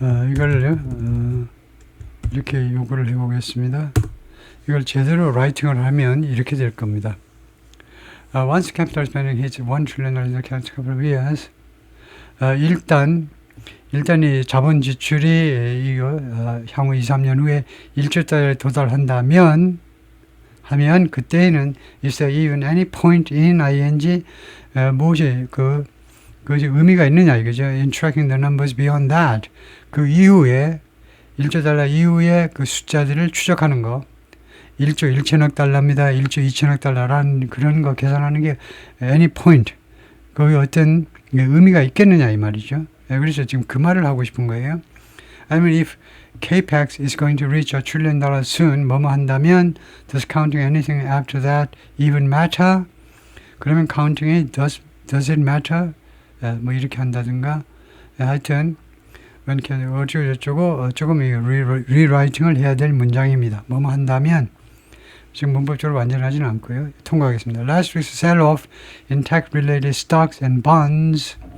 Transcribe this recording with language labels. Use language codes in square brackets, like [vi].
[ko] 이걸 이렇게 요구를 해보겠습니다. 이걸 제대로 라이팅을 하면 이렇게 될 겁니다. [en] Once capital spending hits $1 trillion in the couple of years, [ko] 일단 이 자본 지출이 향후 2, 3년 후에 1조 달러에 도달한다면 그때는 [en] is there even any point in ing [ko] 무엇이 그것이 의미가 있느냐 이거죠. [en] In tracking the numbers beyond that. [ko] 그 이후에 1조 달러 이후에 그 숫자들을 추적하는 거. 1조 1천억 달러입니다. 1조 2천억 달러라는 그런 거 계산하는 게 any point. 거기 어떤 의미가 있겠느냐 이 말이죠. 그래서 지금 그 말을 하고 싶은 거예요. [en] I mean if capex is going to reach $1 trillion soon [ko] 뭐뭐 한다면 [en] does counting anything after that even matter? [ko] 그러면 counting이 [en] does it matter? [ko] 뭐 이렇게 한다든가 하여튼 어쩌고 조금 리라이팅을 해야 될 문장입니다. 뭐뭐 한다면 지금 문법적으로 완전하지는 않고요. 통과하겠습니다. [en] Last week's sell-off in tech-related stocks and bonds.